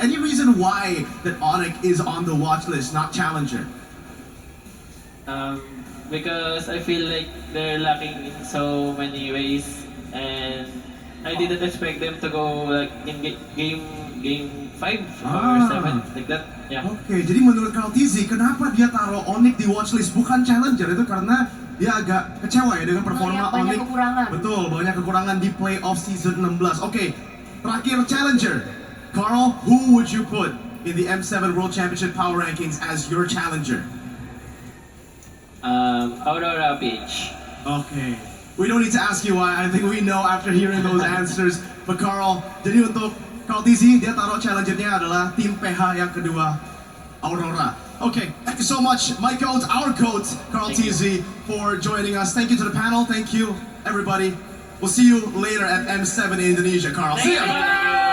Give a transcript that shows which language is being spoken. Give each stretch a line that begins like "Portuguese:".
English: Any reason why that Onyx is on the watch list, not challenger? Because I feel like they're lacking in so many ways, and I didn't expect them to go like in game 5 or 7 like that. Yeah.
Indonesian: Oke, jadi menurut Carl Tizzy, kenapa dia taruh Onyx di watchlist bukan challenger? Itu karena dia agak kecewa ya dengan performa Banyak Onyx. kekurangan. Betul, banyak kekurangan di playoff season 16. Oke, terakhir challenger.
English: Carl, who would you put in the M7 World Championship Power Rankings as your challenger? Aurora Peach. Okay. We don't need to ask you why. I think we know after hearing those answers.
Indonesian: But Carl, jadi untuk Carl Tizzy, dia taruh challengernya adalah tim PH yang kedua, Aurora.
English: Okay, thank you so much, my coach, our coach, Carl Tizzy, for joining us. Thank you to the panel. Thank you, everybody. We'll see you later at M7 in Indonesia, Carl. See ya.